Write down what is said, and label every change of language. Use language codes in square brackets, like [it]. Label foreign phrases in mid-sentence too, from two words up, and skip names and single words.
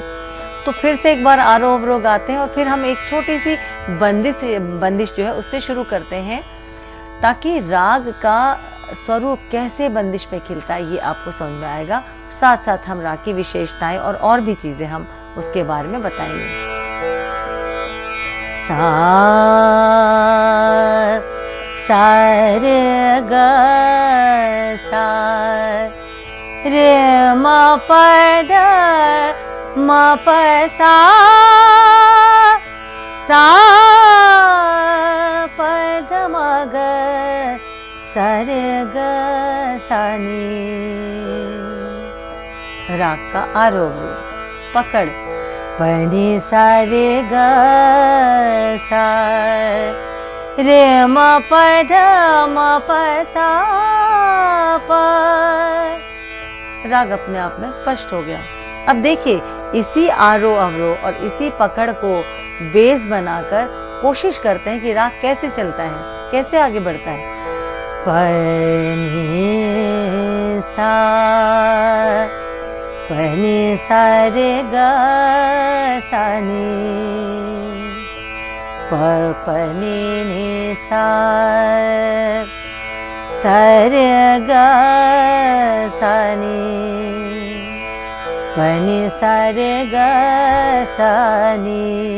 [hi] तो फिर से एक बार आरोह अवरोह गाते हैं और फिर हम एक छोटी सी बंदिश जो है उससे शुरू करते हैं, ताकि राग का स्वरूप कैसे बंदिश में खिलता है ये आपको समझ में आएगा। साथ साथ हम राग की विशेषताएं और भी चीजें हम उसके बारे में बताएंगे। सा रे ग सा रे म प ध म प सा, सा प ध म ग सा रे ग सा नी। राग का आरोह पकड़ पनी सा रे ग सा रे म प ध म प सा प। राग अपने आप में स्पष्ट हो गया। अब देखिए इसी आरोह अवरोह और इसी पकड़ को बेस बनाकर कोशिश करते हैं कि राग कैसे चलता है, कैसे आगे बढ़ता है। पनी सा रे ग सा नी, पनी नि सा रे ग सा नी, पनि सा रे ग सा नी,